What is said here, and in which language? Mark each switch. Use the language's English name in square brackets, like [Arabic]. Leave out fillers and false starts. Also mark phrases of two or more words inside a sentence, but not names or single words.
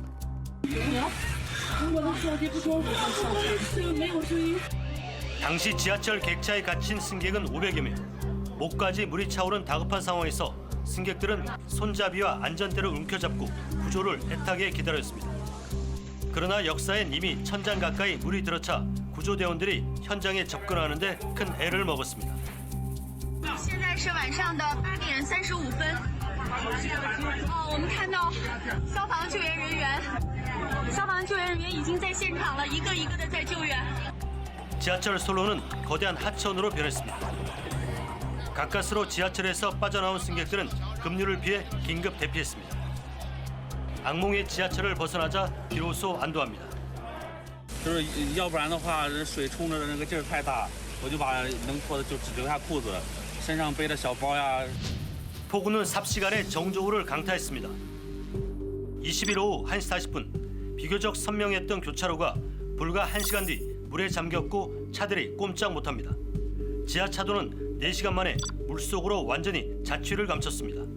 [Korean] 당시 지하철 객차에 갇힌 승객은 500여 명. 목까지 물이 차오른 다급한 상황에서 승객들은 손잡이와 안전대를 움켜잡고 구조를 애타게 기다렸습니다. 그러나 역사엔 이미 천장 가까이 물이 들어차 구조대원들이 현장에 접근하는데 큰 애를 먹었습니다. [Chinese] 现在是晚上的8点35分。我们看到消防救援人员已经在现场了，一个一个的在救援。 [Korean] 지하철 선로는 거대한 하천으로 변했습니다. 가까스로 지하철에서 빠져나온 승객들은 급류를 피해 긴급 대피했습니다. 악몽의 지하철을 벗어나자 비로소 안도합니다. [Chinese] 就是要不然的话，水冲着那个劲儿太大，我就把能脱的就只留下裤子，身上背的小包呀。 [Korean] 폭우는 삽시간에 정조우를 강타했습니다. 20일 오후 1시 40분, 비교적 선명했던 교차로가 불과 1시간 뒤 물에 잠겼고 차들이 꼼짝 못합니다. 지하차도는 4시간 만에 물속으로 완전히 자취를 감췄습니다.